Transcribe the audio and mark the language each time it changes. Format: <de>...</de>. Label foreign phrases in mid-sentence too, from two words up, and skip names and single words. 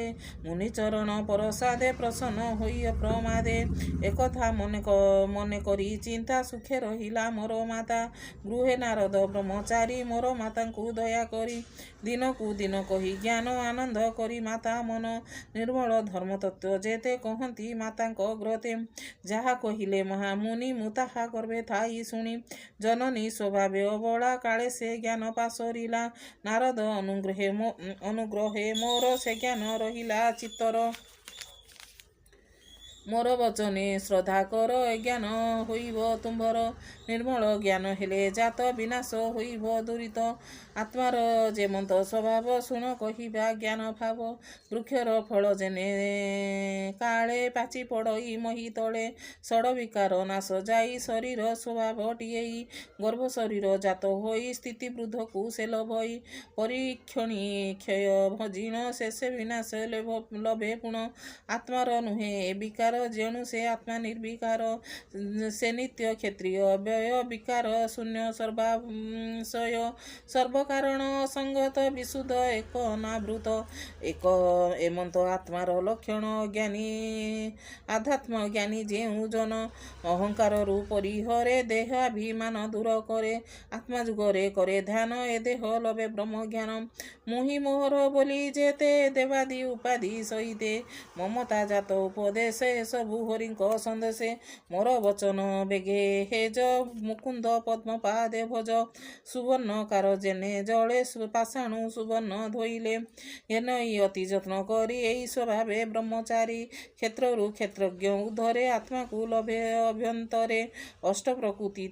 <or>ମୁନି ଚରଣ ପରସାଦେ ପ୍ରସନ୍ନ ହୋଇ ଅପ୍ରମାଦେ ଏକଥା ମନେ କରି ଚିନ୍ତା ସୁଖେ ରହିଲା ମୋର ମାତା ଗୃହେ ନାରଦ ବ୍ରହ୍ମଚାରୀ ମୋର ମାତାଙ୍କୁ ଦୟା କରି ଦିନକୁ ଦିନ କହି ଜ୍ଞାନ ଆନନ୍ଦ କରି ମାତା ମନ ନିର୍ମଳ ଧର୍ମ ତତ୍ତ୍ୱ ଜେତେ କହତି ମାତାଙ୍କ ଅଗ୍ରତେ ଜହା କହିଲେ ମହାମୁନି ମୁ ତାହା ଗର୍ଭେ ଥାଇ ଶୁଣି ଜନନୀ ସ୍ୱଭାବେ ଅବଳା କାଳେ ସେ ଜ୍ଞାନ ପାସରିଲା ନାରଦ ଅନୁଗ୍ରହେ ମୋର ସେ ଜ୍ଞାନ ରହିଲା ଚିତ୍ତର ମୋର ବଚନେ ଶ୍ରଦ୍ଧା କର ଜ୍ଞାନ ହୋଇବ ତୁମ୍ଭର ନିର୍ମଳ ଜ୍ଞାନ ହେଲେ ଜାତ ବିନାଶ ହୋଇବ ଦୁରିତ ଆତ୍ମାର ଜେମନ୍ତ ସ୍ୱଭାବ ଶୁଣ କହିବା ଜ୍ଞାନ ଭାବ ବୃକ୍ଷର ଫଳ ଜେନେ କାଳେ ପାଚି ପଡ଼ଇ ମହୀ ତଳେ ଷଡ଼ ବିକାର ନାଶ ଜାଇ ଶରୀର ସ୍ୱଭାବ ଟିଏଇ ଗର୍ଭ ଶରୀର ଜାତ ହୋଇ ସ୍ଥିତି ବୃଦ୍ଧକୁ ସେ ଲଭଇ ପରୀକ୍ଷଣୀ କ୍ଷୟ ଭଜିଣ ଶେଷେ ବିନାଶ ଲଭେ ପୁଣ ଆତ୍ମାର ନୁହେ ବିକାର ଜେଣୁ ସେ ଆତ୍ମା ନିର୍ବିକାର ସେ ନିତ୍ୟ କ୍ଷତ୍ରିୟ ବ୍ୟୟ ବିକାର ଶୂନ୍ୟ ସର୍ବାଶୟ ସର୍ବକାରଣ ସଙ୍ଗତ ବିଶୁଦ୍ଧ ଏକ ଅନାବୃତ ଏକ ଏମନ୍ତ ଆତ୍ମାର ଲକ୍ଷଣ ଜ୍ଞାନୀ ଆଧ୍ୟାତ୍ମ ଜ୍ଞାନୀ ଜେଉ ଜନ ଅହଙ୍କାର ପରିହରେ ଦେହାଭିମାନ ଦୂର କରେ ଆତ୍ମା ଜୁଗରେ କରେ ଧ୍ୟାନ ଏ ଦେହ ଲଭେ ବ୍ରହ୍ମ ଜ୍ଞାନ ମୁହି ମୋହର ବୋଲି ଜେତେ ଦେବାଦି ଉପାଧି ସହିତେ ମମତା ଜାତ उपदेश ସବୁ ହରିଙ୍କ ସନ୍ଦେଶେ ମୋର ବଚନ ବେଗେ ହେଜ ମୁକୁନ୍ଦ ପଦ୍ମ ପାଦେ ଭଜ ସୁବର୍ଣ୍ଣ କାର ଜେନେ ଜଳେ ପାଷାଣୁ ସୁବର୍ଣ୍ଣ ଧୋଇଲେ ଏନଇ ଅତି ଯତ୍ନ କରି ଏଇ ସ୍ୱଭାବେ ବ୍ରହ୍ମଚାରୀ କ୍ଷେତ୍ରରୁ କ୍ଷେତ୍ରଜ୍ଞ ଉଦ୍ଧରେ ଆତ୍ମାକୁ ଲଭେ ଅଭ୍ୟନ୍ତରେ ଅଷ୍ଟ ପ୍ରକୃତି</or>